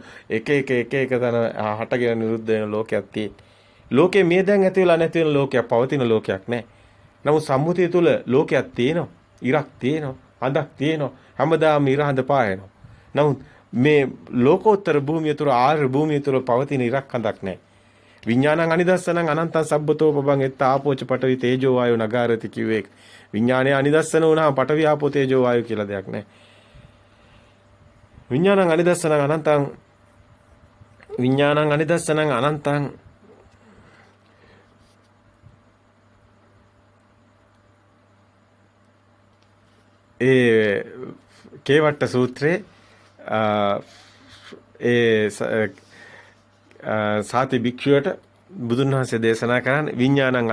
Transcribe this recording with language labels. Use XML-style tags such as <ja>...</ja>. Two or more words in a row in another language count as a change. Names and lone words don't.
<si>එක තන හටගෙන නිරුද්ධ වෙන ලෝකයක් තියෙන. ලෝකේ මේ දැන් ඇති වෙලා නැති වෙන ලෝකයක් පවතින ලෝකයක් නැහැ. නමුත් සම්මුතිය තුල ලෝකයක් තියෙනවා. ඉරක් තියෙනවා. හඳක් තියෙනවා. හැමදාම ඉර හඳ පායනවා. නමුත් මේ ලෝකෝත්තර භූමිය තුල ආර්ය භූමිය තුල පවතින ඉරක් හඳක් නැහැ.</si> <pi>විඥානං අනිදස්සනං අනන්තං සබ්බතෝ පබං එත්ත ආපෝච පඨවි තේජෝ වායෝ නගාරති කිව්වේ.</pi> <si>විඥානය අනිදස්සන වුණාම පඨවි ආපෝ තේජෝ වායෝ කියලා දෙයක් නැහැ.</si> <pi>විඥානං අනිදස්සනං අනන්තං විඥානං අනිදස්සනං අනන්තං</pi> <si>ඒ කේවට්ට සූත්‍රයේ සාති භික්ෂුවට බුදුන් වහන්සේ දේශනා කරන්නේ විඥානං</si>